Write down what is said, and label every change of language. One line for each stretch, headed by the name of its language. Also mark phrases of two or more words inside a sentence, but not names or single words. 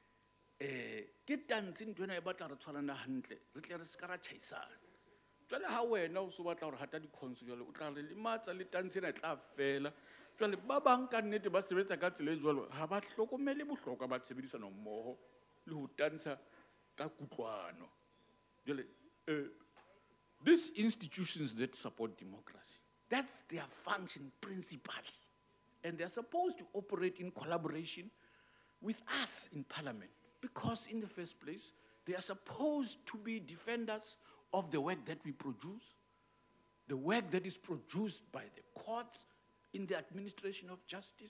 Southern Sotho: Ke tanse ntho ena e batla re tshwarana hantle, re tle re ska ra tjhaisana. Jwale ha wena o so batla hore hata di-cons jwale o tla re lematsa le tanse ena e tla fela. Jwale ba bang ka nnete ba sebetsa ka tsela e jwalo ha ba hlokomele bohlokwa ba tshebedisano mmoho le ho tansa ka kutlwano.
English: Jwale these institutions that support democracy, that's their function principally. And they're supposed to operate in collaboration with us in Parliament. Because in the first place, they are supposed to be defenders of the work that we produce, the work that is produced by the courts in the administration of justice.